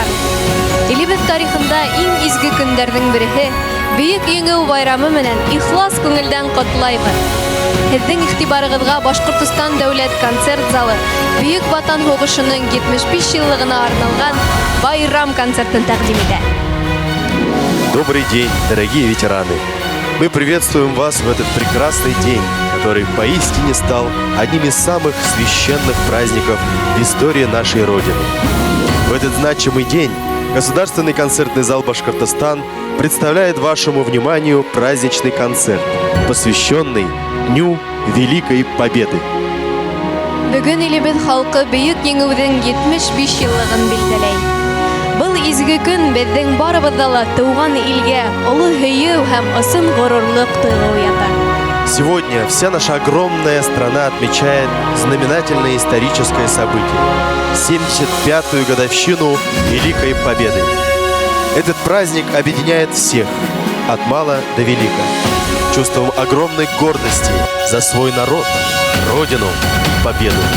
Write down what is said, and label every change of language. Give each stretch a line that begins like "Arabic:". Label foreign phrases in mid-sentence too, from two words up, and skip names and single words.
Bashkir: Илебез тарихында иң изге көндәрнең берсе Бөек Еңеү байрамы менән ихлас күңелдән котлайбыз. Һезнең игътибарыгызга Башкортстан дәүләт концерт залы Бөек Ватан һугышының 75 еллыгына арналган байрам концертын тәкъдим итә.
Russian: Добрый день, дорогие ветераны! Мы приветствуем вас в этот прекрасный день, который поистине стал одним из самых священных праздников в истории нашей Родины. В этот значимый день Государственный концертный зал Башкортостан представляет вашему вниманию праздничный концерт, посвященный Дню Великой Победы.
Bashkir: Бүген илебез халкы Бөек Еңеүнең 75 еллыгын билгеләй. Был изге көн безнең барыбызда ла туган илгә олы һөю һәм ысын горурлык тойгы уята.
Russian: Сегодня вся наша огромная страна отмечает знаменательное историческое событие – 75-ю годовщину Великой Победы. Этот праздник объединяет всех, от мала до велика, чувством огромной гордости за свой народ, родину и победу.